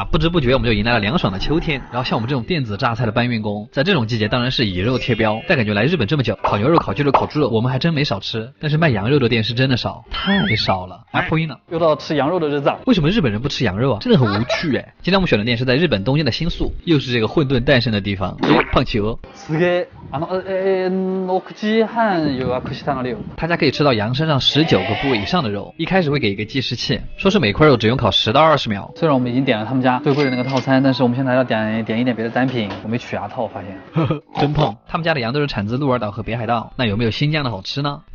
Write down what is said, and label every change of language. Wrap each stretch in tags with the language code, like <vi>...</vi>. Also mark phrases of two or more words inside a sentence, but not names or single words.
<zh>不知不觉我们就迎来了凉爽的秋天。然后像我们这种电子榨菜的搬运工，在这种季节当然是以肉贴标。但感觉来日本这么久，烤牛肉、烤鸡肉、烤猪肉，我们还真没少吃。但是卖羊肉的店是真的少，太少了。啊，破音了，又到吃羊肉的日子。为什么日本人不吃羊肉啊？真的很无趣哎。今天我们选的店是在日本东京的新宿，又是这个混沌诞生的地方。胖企鹅。</zh> <ja>すげえ、6時半予約したので。</ja> <zh>他家可以吃到羊身上19个部位以上的肉，一开始会给一个计时器，说是每块肉只用烤10到20秒。虽然我们已经点了他们家最贵的那个套餐，但是我们现在还要点一点别的单品，我没取牙套，我发现。真胖。他们家的羊都是产自鹿儿岛和北海道，那有没有新疆的好吃呢？</zh>